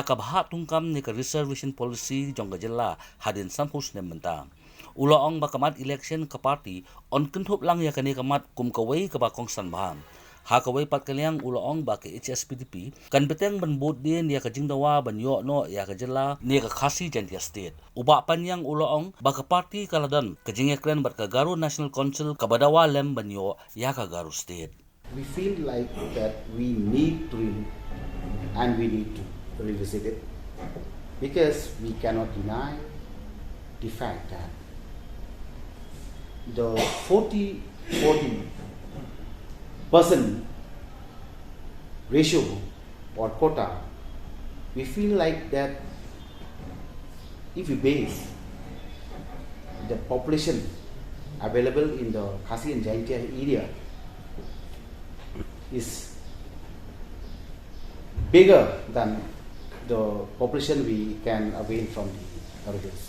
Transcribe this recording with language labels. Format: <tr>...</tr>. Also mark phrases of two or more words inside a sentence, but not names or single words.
<kha>ka Bhah Thungkam ni ka</kha> <en>reservation policy</en> <kha>jong ka Jylla hadin sampus ne menta ulaong bakamat election ka party on kenthop lang ya kani kamat kum kawai ka ba kongsan Bhah ha kawai pat kalyang ulaong ba ke Hspdp kan beteng ban bot din ya ka jingdawa ban yo no ya ka Jylla ni ka khasi jantia state uba panyang ulaong ba ka party kaladan ka jingekren bat ka Garo National Council ka badawa lem ban yo ya ka Garo state.</kha> <en>We feel like that we need to and we need to revisit it because we cannot deny the fact that the 40% ratio or quota, we feel like that if you base the population available in the Khasi and Jaintia area is bigger than the population we can avail from the origins.</en>